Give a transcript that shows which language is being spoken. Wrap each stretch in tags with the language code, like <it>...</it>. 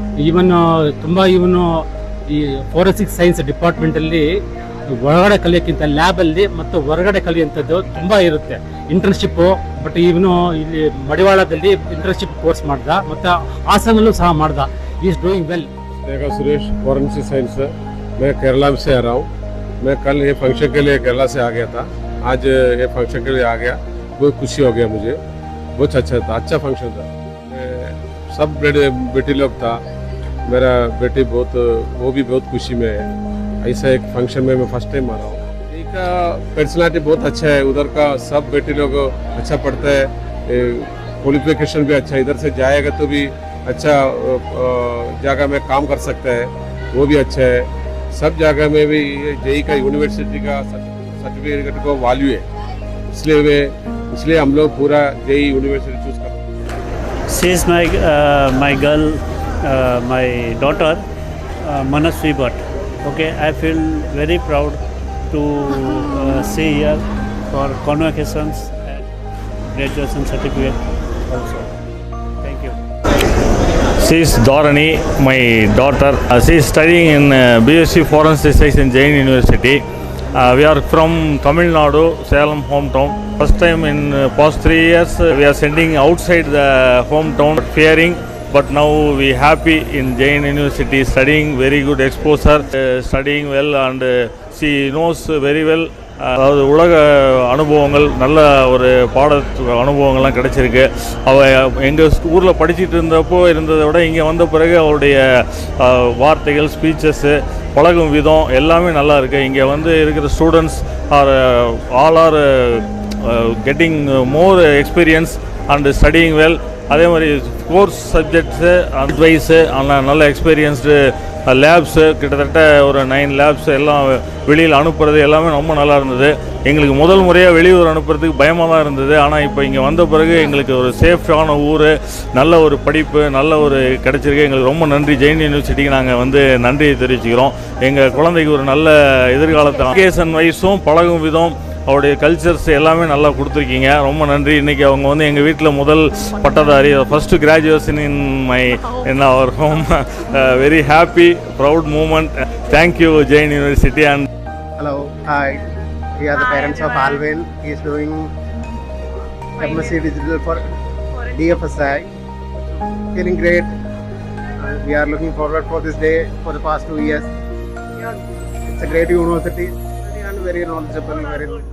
<kn>Even ತುಂಬ ಇವನು ಈ ಫೋರೆನ್ಸಿಕ್ ಸೈನ್ಸ್ ಡಿಪಾರ್ಟ್ಮೆಂಟಲ್ಲಿ ಒಳಗಡೆ ಕಲಿಯೋಕ್ಕಿಂತ ಲ್ಯಾಬಲ್ಲಿ ಮತ್ತು ಹೊರಗಡೆ ಕಲಿಯುವಂಥದ್ದು ತುಂಬ ಇರುತ್ತೆ. ಇಂಟರ್ನ್ಶಿಪ್ಪು ಬಟ್ ಇವನು ಇಲ್ಲಿ ಮಡಿವಾಳದಲ್ಲಿ ಇಂಟರ್ನ್ಶಿಪ್ ಕೋರ್ಸ್ ಮಾಡ್ದ ಮತ್ತು ಹಾಸನಲ್ಲೂ ಸಹ ಮಾಡ್ದ.</kn> <en>Is doing well.</en> <hi>देखा सुरेश, फॉरेंसिक साइंस मैं केरला से आ रहा हूँ. मैं कल ये फंक्शन के लिए केरला से आ गया था. आज ये फंक्शन के लिए आ गया. बहुत खुशी हो गया मुझे. बहुत अच्छा था, अच्छा फंक्शन था. सब बेटी लोग था. मेरा बेटी बहुत वो भी बहुत खुशी में है. ऐसा एक फंक्शन में मैं फर्स्ट टाइम आ रहा हूँ. इनका पर्सनालिटी बहुत अच्छा है. उधर का सब बेटी लोग अच्छा पढ़ता है. क्वालिफिकेशन भी अच्छा. इधर से जाएगा तो भी अच्छा जगह में काम कर सकता है, वो भी अच्छा है. सब जगह में भी जेई का यूनिवर्सिटी का सर्टिफिकेट को वैल्यू है. इसलिए हम लोग पूरा जेई यूनिवर्सिटी चूज करते हैं.</hi> <en>She is my girl, my daughter, Manasvi Bhatt. Okay, I feel very proud to see here for convocations and graduation certificate also. Thank you. She is Dharani, my daughter. She is studying in BSc Forensic Science in Jain University. We are from Tamil Nadu, Salem hometown. First time in past 3 years we are sending outside the hometown, fearing. But now we happy in Jain University, studying very good exposure, studying well, and she knows very well.</en> <ta>அதாவது உலக அனுபவங்கள், நல்ல ஒரு அனுபவங்கள்லாம் கிடைச்சிருக்கு. அவள் எங்கள் ஊரில் படிச்சுட்டு இருந்ததை விட இங்கே வந்த பிறகு அவளுடைய வார்த்தைகள், ஸ்பீச்சஸ்ஸு, பழகும் விதம் எல்லாமே நல்லா இருக்குது.</ta> <en>இங்கே வந்து இருக்கிற students all are getting more experience and studying well.</en> <ta>அதே மாதிரி கோர்ஸ் சப்ஜெக்ட்ஸு, அட்வைஸு, நல்ல எக்ஸ்பீரியன்ஸ்டு லேப்ஸு, கிட்டத்தட்ட ஒரு 9 லேப்ஸ் எல்லாம் வெளியில் அனுப்புறது எல்லாமே ரொம்ப நல்லா இருந்தது. எங்களுக்கு முதல் முறையாக வெளியூர் அனுப்புறதுக்கு பயமாக தான் இருந்தது. ஆனால் இப்போ இங்கே வந்த பிறகு எங்களுக்கு ஒரு சேஃபான ஊர், நல்ல ஒரு படிப்பு, நல்ல ஒரு கிடச்சிருக்கு. எங்களுக்கு ரொம்ப நன்றி. ஜெயின் யூனிவர்சிட்டிக்கு நாங்கள் வந்து நன்றியை தெரிவிச்சுக்கிறோம். எங்கள் குழந்தைக்கு ஒரு நல்ல எதிர்காலத்தை எஜுகேஷன் வைஸும் பழகும் விதம், அவருடைய கல்ச்சர்ஸ் எல்லாமே நல்லா கொடுத்துருக்கீங்க. ரொம்ப நன்றி. இன்றைக்கி அவங்க வந்து எங்கள் வீட்டில் முதல் பட்டதாரி,</ta> <en>First graduation in our home. Very happy, proud moment. Thank you Jain university. And hello, hi, we are the parents of Alvin. He is doing MSc Digital for DFSI. Feeling great. We are looking forward for this day for the past 2 years. It's a great university and very knowledgeable, very</en>